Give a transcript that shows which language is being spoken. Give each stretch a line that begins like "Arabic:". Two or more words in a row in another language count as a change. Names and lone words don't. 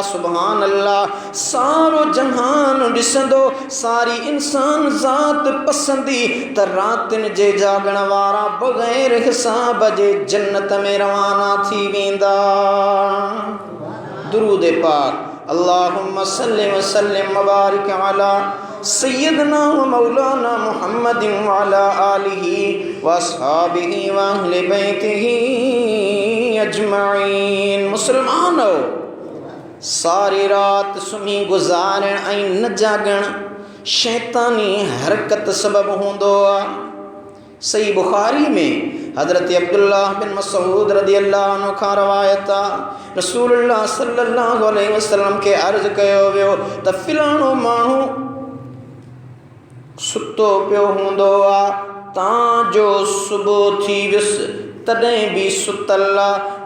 Arabic: سبحان الله.
Sindhi: सारो जहान ॾिसंदो, सारी इंसान ज़ात पसंदी त रातिनि जे जागण वारा बग़ैर हिसाब जे जन्नत में रवाना थी वेंदा। दुरूद पाक।
Arabic: اللهم صل وسلم وبارك على سيدنا ومولانا محمد وعلى آله وأصحابه وأهل بيته أجمعين.
Sindhi: मुसलमानो, सारी रात सुम्ही गुज़ारण ऐं न जागण शैतानी हरकत सबब हूंदो आहे। सही बुखारी में हज़रत अब्दुल्लाह बिन मसूद
Arabic: رضي الله عنه
Sindhi: खां रवायत आहे रसूलुल्लाह
Arabic: صلى الله عليه وسلم
Sindhi: के अर्ज़ कयो वियो त फ़िलाणो माण्हू सुतो पियो हूंदो आहे तां जो सुबुह थी वियुसि तॾहिं बि सुतल आहे।